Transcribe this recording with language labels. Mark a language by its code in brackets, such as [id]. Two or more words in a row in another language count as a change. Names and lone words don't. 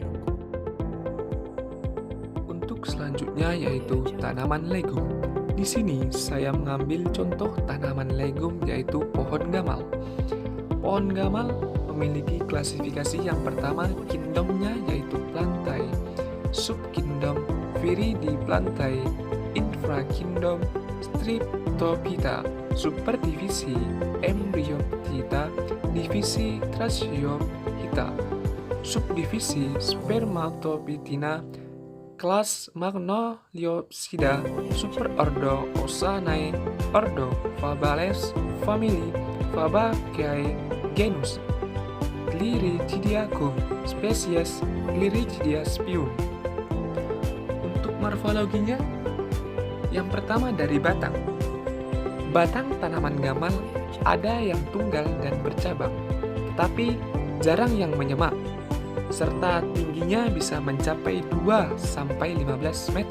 [id] Untuk selanjutnya yaitu tanaman legum. Di sini saya mengambil contoh tanaman legum yaitu pohon gamal. Pohon gamal memiliki klasifikasi yang pertama kingdomnya yaitu plantae, subkingdom Viridiplantae, infrakingdom Streptophyta, superdivisi Embryophyta, divisi Trachyophyta, subdivisi Spermatophytina, kelas Magnoliopsida, superordo Osanae, ordo Fabales, famili Fabaceae, genus Gliricidiacum, spesies Gliricia spium. Untuk morfologinya, yang pertama dari batang. Batang tanaman gamal ada yang tunggal dan bercabang, tetapi jarang yang menyemak, serta tingginya bisa mencapai 2-15 meter.